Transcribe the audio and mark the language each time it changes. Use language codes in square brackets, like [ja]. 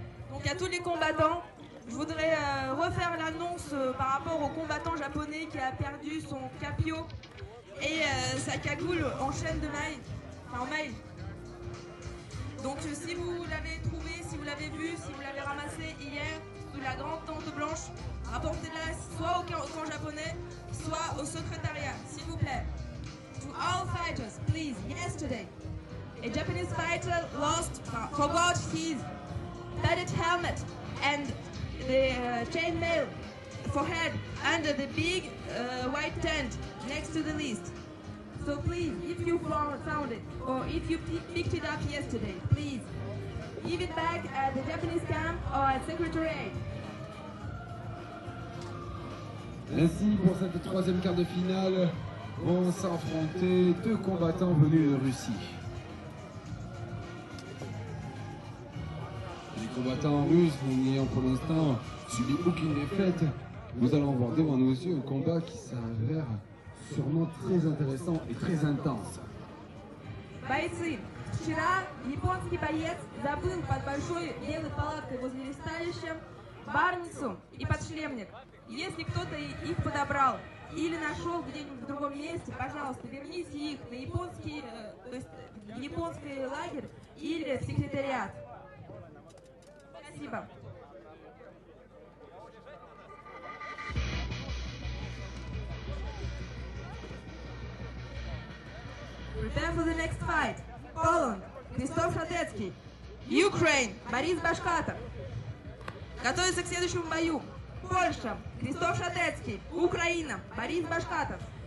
[fr] Donc à tous les combattants, je voudrais refaire l'annonce par rapport au combattant japonais qui a perdu son capio et sa cagoule en chaîne de maille, enfin en maille. Donc si vous l'avez trouvé, si vous l'avez vu, si vous l'avez ramassé hier sous la grande tente blanche, rapportez-la soit au camp japonais, soit au secrétariat, s'il vous plaît. [en] To all fighters, please, yesterday, a Japanese fighter forgot his padded helmet and the chainmail forehead under the big white tent next to the list. So please, if you found it, or if you picked it up yesterday, please give it back at the Japanese camp or at Secretariat. [fr] Ainsi, pour cette troisième quart de finale, vont s'affronter deux combattants venus de Russie. Les combattants russes, n'ayant pour l'instant subi aucune défaite, nous allons voir devant nos yeux un combat qui s'avère sûrement très intéressant et très intense. [ru] Бойцы, вчера японский боец забыл под большой белой палаткой возле ресталища барницу и подшлемник. Если кто-то их подобрал или нашел где-нибудь в другом месте, пожалуйста, верните их на японский, то есть в японский лагерь или в секретариат. Спасибо. [en] Prepare for the next fight. Poland, Krzysztof Radetzky. [ru] Ukraine, Борис Башкатов. Готовится к следующему бою. Польша, Krzysztof Radetzky. Украина, Борис Башкатов.